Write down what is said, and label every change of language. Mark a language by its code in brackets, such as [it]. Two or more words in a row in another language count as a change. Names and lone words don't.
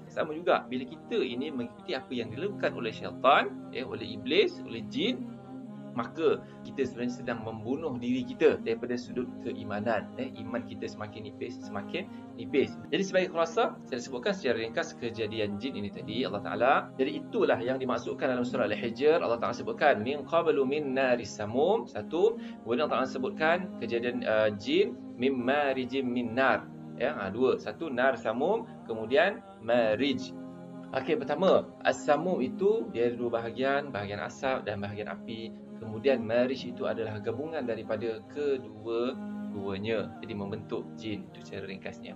[ms] Sama juga bila kita ini mengikuti apa yang dilakukan oleh syaitan, oleh iblis, oleh jin, maka kita sebenarnya sedang membunuh diri kita daripada sudut keimanan. Iman kita semakin nipis. Jadi sebagai khulasa, saya sebutkan secara ringkas kejadian jin ini tadi Allah Ta'ala. Jadi itulah yang dimaksudkan dalam surah Al-Hijr. Allah Ta'ala sebutkan [ar] من قبل من نار السموم, [ms] satu. Kemudian Allah Ta'ala sebutkan kejadian jin [ar] من مارج من نار, [ms] dua. Satu [ar] نار سموم, [ms] kemudian marij. Okey, pertama, as-samum itu dia ada dua bahagian asap dan bahagian api. Kemudian marij itu adalah gabungan daripada kedua-duanya, jadi membentuk jin. Itu secara ringkasnya.